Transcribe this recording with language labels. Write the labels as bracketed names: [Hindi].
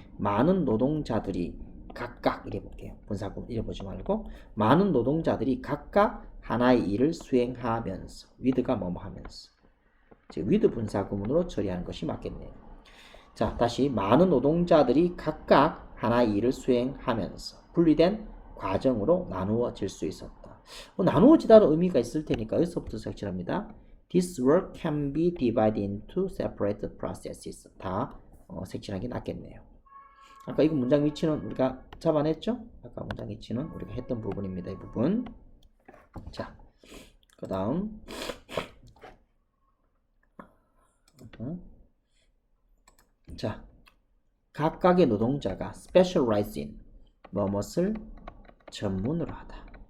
[Korean] 많은 노동자들이 각각 이래 볼게요. 분사구문 이래 보지 말고 많은 노동자들이 각각 하나의 일을 수행하면서 with가 뭐뭐 하면서 with 분사구문으로 처리하는 것이 맞겠네요. 자, 다시 많은 노동자들이 각각 하나의 일을 수행하면서 분리된 과정으로 나누어질 수 있었다. 나누어지다는 의미가 있을 테니까 여기서부터 색칠합니다. [English] This work can be divided into separate processes. [Korean] 다 색칠하는 게 낫겠네요. 아까 이거 문장 위치는 우리가 잡아냈죠? 아까 문장 위치는 우리가 했던 부분입니다. 이 부분. 자, 그 다음 자, 각각의 노동자가 [English] specialize in [Korean] 무엇을 전문으로 하다.